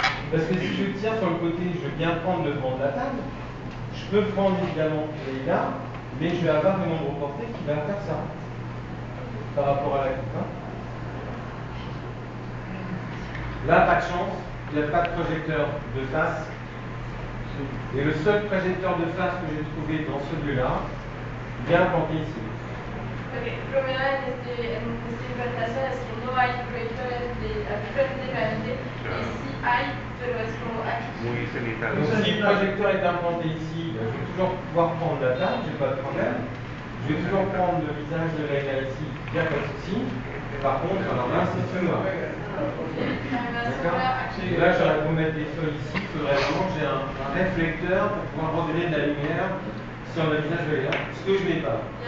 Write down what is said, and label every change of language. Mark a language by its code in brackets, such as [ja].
[fr] Parce que si je tiens sur le côté, je vais bien prendre le devant de la table. Je peux prendre évidemment là, mais je vais avoir une ombre portée qui va faire ça. Par rapport à la coupe. Là, pas de chance, il n'y a pas de projecteur de face. Et le seul projecteur de face que j'ai trouvé dans celui-là, vient planté ici. [es] El problema en esta implantación es que no hay proyectores prácticamente, y sí hay, pero es como aquí. [fr] Donc si le projecteur est implanté ici, je vais toujours pouvoir prendre la table, je n'ai pas de problème. Je vais toujours prendre le visage de la gars ici, il n'y a pas de souci. Par contre, alors là, c'est tout noir. D'accord? Et là, j'aurais beau mettre des feuilles ici, il faudrait vraiment que j'ai un réflecteur pour pouvoir redonner de la lumière sur le visage de la gars, ce que je n'ai pas.